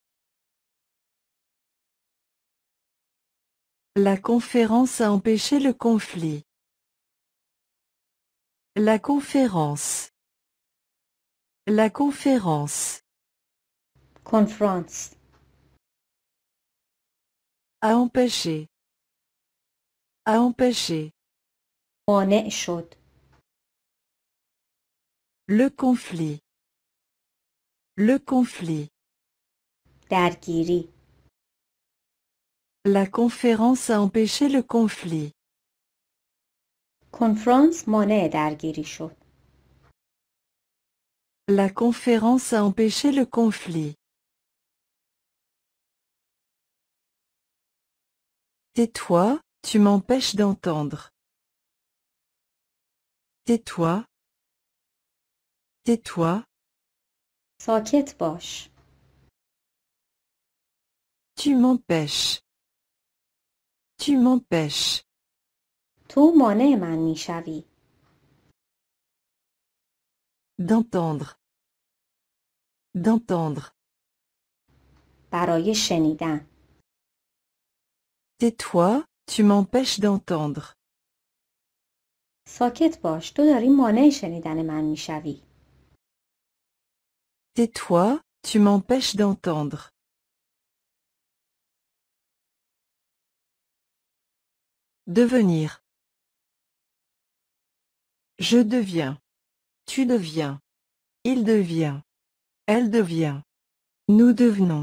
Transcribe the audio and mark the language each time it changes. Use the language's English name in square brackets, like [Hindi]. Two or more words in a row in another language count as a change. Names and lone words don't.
[French] La conférence a empêché le conflit. La conférence. La conférence. [Persian] کنفرانس. [French] A empêché. A empêché. [Persian] مانع شد. [French] Le conflit. Le conflit. [Persian] درگیری. [French] La conférence a empêché le conflit. [Persian] کنفرانس مانع درگیری شد. [French] La conférence a empêché le conflit. Tais-toi, tu m'empêches d'entendre. Tais-toi. Tais-toi. [Persian] ساکت باش. [French] Tu m'empêches. Tu m'empêches. [Persian] تو مانع من میشوی. [French] D'entendre. D'entendre. [Persian] برای شنیدن. [French] Tais-toi, tu m'empêches d'entendre. [Persian] ساکت باش. تو داری مانع شنیدن من میشوی. [French] Tais-toi, tu m'empêches d'entendre. Devenir. Je deviens. Tu deviens. Il devient. Elle devient. Nous devenons.